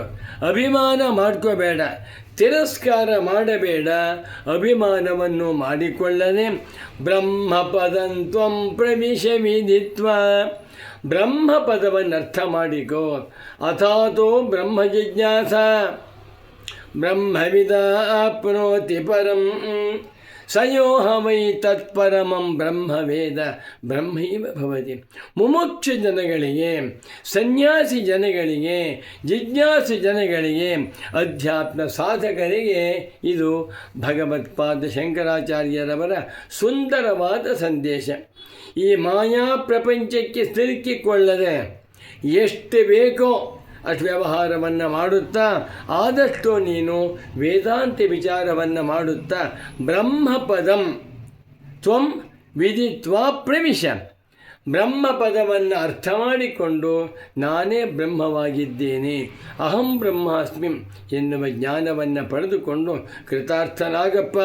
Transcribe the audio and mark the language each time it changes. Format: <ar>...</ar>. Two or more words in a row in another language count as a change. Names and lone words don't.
<kn>ಅಭಿಮಾನ ಮಾಡ್ಕೋಬೇಡ, ತಿರಸ್ಕಾರ ಮಾಡಬೇಡ, ಅಭಿಮಾನವನ್ನು ಮಾಡಿಕೊಳ್ಳದೆ</kn> <sa>ಬ್ರಹ್ಮಪದಂತ್ವಂ ಪ್ರವಿಶ ವಿದಿತ್ವ,</sa> <kn>ಬ್ರಹ್ಮಪದವನ್ನು ಅರ್ಥ ಮಾಡಿಕೋ.</kn> <sa>ಅಥಾತೋ ಬ್ರಹ್ಮ ಜಿಜ್ಞಾಸ ಬ್ರಹ್ಮವಿದ ಆಪ್ನೋತಿ ಪರಂ ಸಯೋಹ ವೈ ತತ್ಪರಮಂ ಬ್ರಹ್ಮವೇದ ಬ್ರಹ್ಮೈವ ಭವತಿ.</sa> <kn>ಮುಮುಕ್ಷು ಜನಗಳಿಗೆ, ಸನ್ಯಾಸಿ ಜನಗಳಿಗೆ, ಜಿಜ್ಞಾಸು ಜನಗಳಿಗೆ, ಅಧ್ಯಾತ್ಮ ಸಾಧಕರಿಗೆ ಇದು ಭಗವತ್ಪಾದ ಶಂಕರಾಚಾರ್ಯರವರ ಸುಂದರವಾದ ಸಂದೇಶ. ಈ ಮಾಯಾ ಪ್ರಪಂಚಕ್ಕೆ ಸಿಲುಕಿಕೊಳ್ಳದೆ ಎಷ್ಟು ಬೇಕೋ ಅಷ್ಟು ವ್ಯವಹಾರವನ್ನು ಮಾಡುತ್ತಾ ಆದಷ್ಟು ನೀನು ವೇದಾಂತ ವಿಚಾರವನ್ನು ಮಾಡುತ್ತಾ</kn> <sa>ಬ್ರಹ್ಮಪದಂ ತ್ವಂ ವಿದಿತ್ವಾ ಪ್ರವಿಶ,</sa> <kn>ಬ್ರಹ್ಮಪದವನ್ನು ಅರ್ಥ ಮಾಡಿಕೊಂಡು ನಾನೇ ಬ್ರಹ್ಮವಾಗಿದ್ದೇನೆ,</kn> <sa>ಅಹಂ ಬ್ರಹ್ಮಾಸ್ಮಿ</sa> <kn>ಎನ್ನುವ ಜ್ಞಾನವನ್ನು ಪಡೆದುಕೊಂಡು ಕೃತಾರ್ಥನಾಗಪ್ಪ.</kn>